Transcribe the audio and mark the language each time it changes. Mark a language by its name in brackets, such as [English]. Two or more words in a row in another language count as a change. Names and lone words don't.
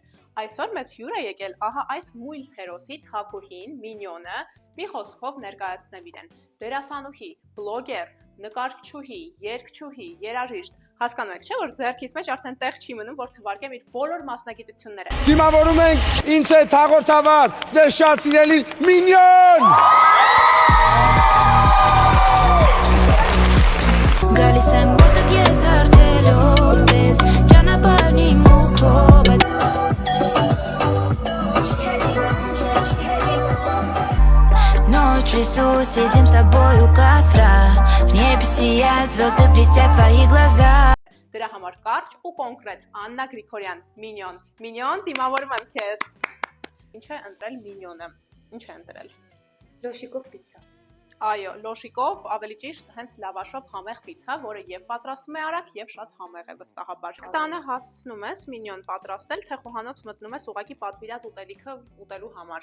[Armenian] Այսօր մեզ հյուր է եկել ահա այս մուլտհերոսի թափուհին Մինյոնը մի խոսքով ներկայացնեմ իրեն։ Դերասանուհի, բլոգեր, նկարչուհի, երգչուհի, երաժիշտ։ Հասկանում եք, չէ՞ որ ձեռքից մեջ արդեն տեղ չի մնում, որ թվարկեմ իր բոլոր մասնագիտությունները։ Դիմավորում ենք ինձ հետ հաղորդավար, ձեր շատ սիրելի Մինյոն։ Գալիս եմ մոտդ ես հարթելով տես, ճանապարհն իմ ուղով [Russian] Ночь в лесу, сидим с тобой у костра В небе сияют звезды, блестят твои глаза [Armenian] Դրա համար կարճ ու կոնկրետ Աննա Գրիգորյան, Մինյոն։ Մինյոն, դիմավորում եմ քեզ։ Ինչ է ընտրել Մինյոնը։ Ինչ է ընտրել։ Լոշիկով պիցա։ Այո, լոշիկով, ավելի ճիշտ, հենց լավաշով համեղ պիցա, որը եւ պատրաստում է արագ եւ շատ համեղ է վստահաբար։ Տանը հասցնում ես Մինյոն պատրաստել, թե խոհանոց մտնում ես ուղակի պատվիրած ուտելիքը ուտելու համար։